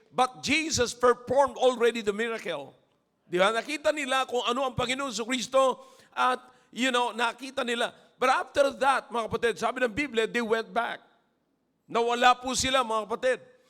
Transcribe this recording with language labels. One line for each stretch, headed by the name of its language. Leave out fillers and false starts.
English: But Jesus performed already the miracle.
Filipino: Di ba? Nakita nila kung ano ang Panginoon Kristo at, nakita nila.
English: But after that,
Filipino: mga kapatid, sabi ng Biblia,
English: they went back.
Filipino: Nawala po sila, mga kapatid.